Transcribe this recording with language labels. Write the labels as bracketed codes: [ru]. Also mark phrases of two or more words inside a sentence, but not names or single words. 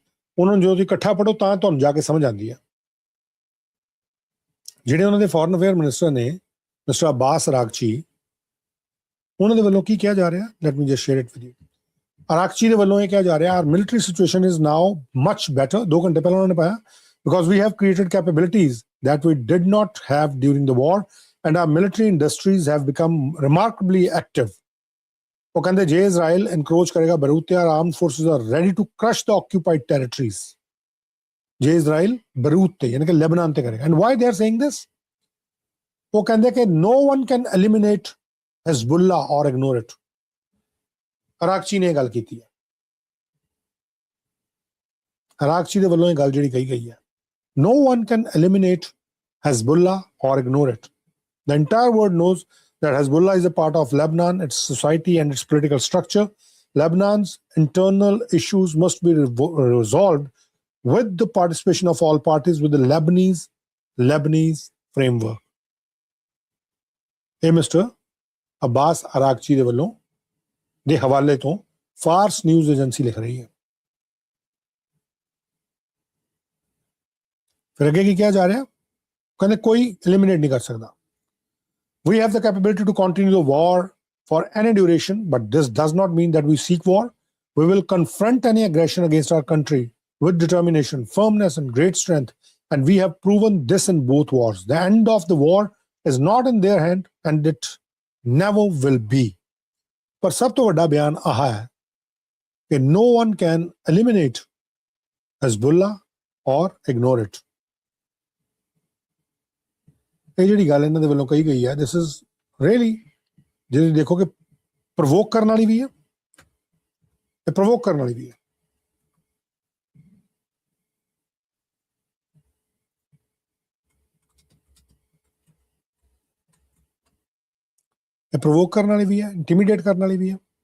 [pa] ਉਹਨਾਂ ਨੂੰ ਜਦੋਂ ਤੁਸੀਂ ਇਕੱਠਾ ਪੜ੍ਹੋ ਤਾਂ ਤੁਹਾਨੂੰ ਜਾ ਕੇ ਸਮਝ ਆਉਂਦੀ ਆ। ਜਿਹੜੇ ਉਹਨਾਂ ਦੇ [en] foreign affair minister [pa] ਨੇ ਮਿਸਟਰ ਅਬਾਸ ਅਰਾਗਚੀ, ਉਹਨਾਂ ਦੇ ਵੱਲੋਂ ਕੀ ਕਿਹਾ ਜਾ ਰਿਹਾ, [en] let me just share it with you. [pa] ਅਰਾਗਚੀ ਦੇ ਵੱਲੋਂ ਇਹ ਕਿਹਾ ਜਾ ਰਿਹਾ, [en] our military situation is now much better. [pa] 2 ਘੰਟੇ ਪਹਿਲਾਂ ਉਹਨਾਂ ਨੇ ਪਾਇਆ, [en] because we have created capabilities that we did not have during the war and our military industries have become remarkably active. [pa] ਉਹ ਕਹਿੰਦੇ ਜੇ ਇਜ਼ਰਾਈਲ ਇਨਕਰੋਚ ਕਰੇਗਾ ਬੈਰੂਤ ਤੇ [en] our armed forces are ready to crush the occupied territories. [pa] ਜੇ ਇਜ਼ਰਾਈਲ ਬੈਰੂਤ ਤੇ ਯਾਨੀ ਕਿ ਲੈਬਨਾਨ ਤੇ ਕਰੇਗਾ। [en] and why they are saying this? [pa] ਉਹ ਕਹਿੰਦੇ ਕਿ [en] no one can eliminate Hezbollah or ignore it. [pa] ਅਰਾਗਚੀ ਨੇ ਇਹ ਗੱਲ ਕੀਤੀ ਹੈ। ਅਰਾਗਚੀ ਦੇ ਵੱਲੋਂ ਇਹ ਗੱਲ ਜਿਹੜੀ ਕਹੀ ਗਈ ਹੈ, [en] no one can eliminate Hezbollah or ignore it. The entire world knows that Hezbollah is a part of Lebanon, its society and its political structure. Lebanon's internal issues must be resolved with the participation of all parties with the Lebanese framework. [pa] Hey, Mr. Abbas Araghchi ਦੇ ਵੱਲੋਂ ਦੇ ਹਵਾਲੇ ਤੋਂ ਫਾਰਸ ਨਿਊਜ਼ ਏਜੰਸੀ ਲਿਖ ਰਹੀ ਹੈ। ਫਿਰ ਅੱਗੇ ਕੀ ਕਿਹਾ ਜਾ ਰਿਹਾ, ਕਹਿੰਦੇ ਕੋਈ ਐਲੀਮੀਨੇਟ ਨਹੀਂ ਕਰ ਸਕਦਾ। [en] We have the capability to continue the war for any duration, but this does not mean that we seek war. We will confront any aggression against our country with determination, firmness, and great strength, and we have proven this in both wars. The end of the war is not in their hand, and it never will be. [pa] ਪਰ ਸਭ ਤੋਂ ਵੱਡਾ ਬਿਆਨ ਆਹ ਹੈ ਕਿ [en] no one can eliminate Hezbollah or ignore it. [pa] ਇਹ ਜਿਹੜੀ ਗੱਲ ਇਹਨਾਂ ਦੇ ਵੱਲੋਂ ਕਹੀ ਗਈ ਹੈ, [en] this is really, [pa] ਜੇ ਦੇਖੋ ਕਿ ਪ੍ਰਵੋਕ ਕਰਨ ਵਾਲੀ ਵੀ ਹੈ ਤੇ ਪ੍ਰਵੋਕ ਕਰਨ ਵਾਲੀ ਵੀ ਹੈ। ਇਹ ਪ੍ਰਵੋਕ ਕਰਨ ਵਾਲੀ ਵੀ ਹੈ, ਇੰਟੀਮੀਡੇਟ ਕਰਨ ਵਾਲੀ ਵੀ ਹੈ।